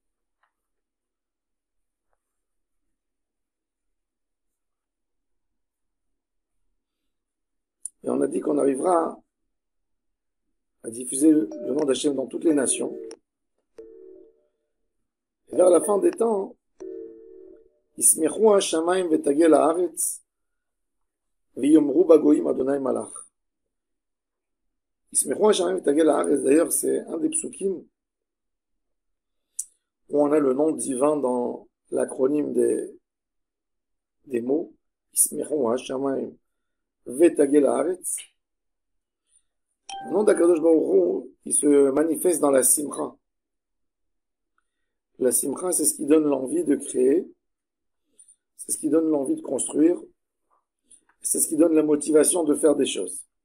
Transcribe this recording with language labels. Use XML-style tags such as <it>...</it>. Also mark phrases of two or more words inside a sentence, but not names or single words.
<fr>Et on a dit qu'on arrivera à diffuser le nom d'Hachem dans toutes les nations. Et vers la fin des temps,</fr> <he>ישמחו השמים ותגל הארץ ויאמרו בגוים ה' מלך. ישמחו השמים ותגל הארץ,</he> <fr>d'ailleurs, c'est un des psukim où on a le nom divin dans l'acronyme des mots.</fr> <he>ישמחו השמים ותגל הארץ.</he> <fr>Le nom d'</fr> <he>הקדוש ברוך הוא,</he> <fr>il se manifeste dans la simcha. La simcha, c'est ce qui donne l'envie de créer, c'est ce qui donne l'envie de construire, c'est ce qui donne la motivation de faire des choses.</fr>